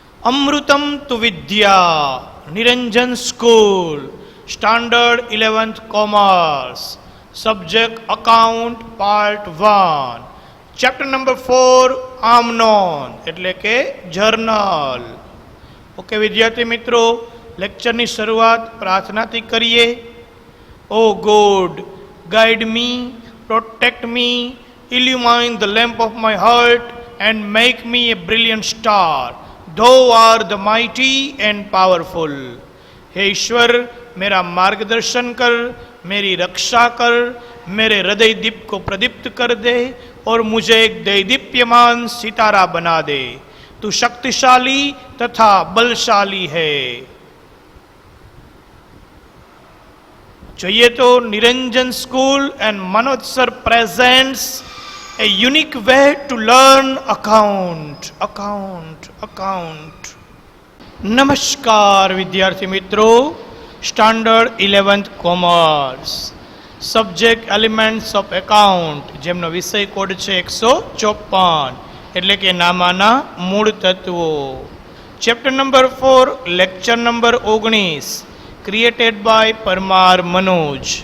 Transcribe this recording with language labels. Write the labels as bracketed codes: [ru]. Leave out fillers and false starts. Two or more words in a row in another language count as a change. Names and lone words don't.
[gu] અમૃતમ તુ વિદ્યા, નિરંજન સ્કૂલ, [en] standard 11th commerce, subject account, part 1, chapter number 4, [gu] આમનોન એટલે કે જર્નલ. ઓકે વિદ્યાર્થી મિત્રો, લેક્ચરની શરૂઆત પ્રાર્થનાથી કરીએ. [en] O God, guide me, protect me, illumine the lamp of my heart and make me a brilliant star. Thou art the mighty and powerful. [hi] हे ईश्वर, मेरा मार्गदर्शन कर, मेरी रक्षा कर, मेरे हृदय दीप को प्रदीप्त कर दे और मुझे एक दैदीप्यमान सितारा बना दे. तू शक्तिशाली तथा बलशाली है. [gu] જોઈએ તો [en] Niranjan School and Manoj Sir presents a unique way to learn account. [gu] નમસ્કાર વિદ્યાર્થી મિત્રો, [en] standard 11th commerce, subject elements of account, [gu] જેમનો વિષય કોડ છે 154 એટલે કે નામાના મૂળ તત્વો. [en] chapter number 4, lecture number 19, created by Parmar Manoj.